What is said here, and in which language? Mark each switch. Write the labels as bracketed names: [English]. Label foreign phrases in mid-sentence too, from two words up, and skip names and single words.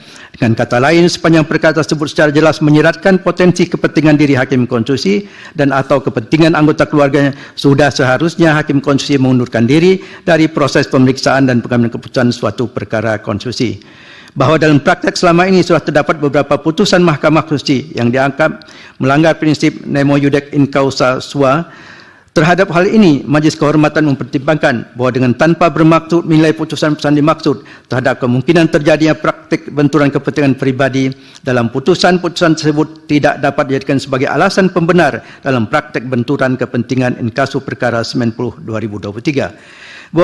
[Indonesian] Dengan kata lain, sepanjang perkara tersebut secara jelas menyeratkan potensi kepentingan diri hakim konstitusi dan atau kepentingan anggota keluarganya, sudah seharusnya hakim konstitusi mengundurkan diri dari proses pemeriksaan dan pengambilan keputusan suatu perkara konstitusi. Bahwa dalam praktek selama ini sudah terdapat beberapa putusan Mahkamah Konstitusi yang dianggap melanggar prinsip [Latin] nemo iudec in causa sua. [Indonesian] Terhadap hal ini, Majelis Kehormatan mempertimbangkan bahwa dengan tanpa bermaksud menilai putusan-putusan dimaksud terhadap kemungkinan terjadinya praktik benturan kepentingan pribadi dalam putusan-putusan tersebut tidak dapat dijadikan sebagai alasan pembenar dalam praktik benturan kepentingan inkasu perkara 90/2023.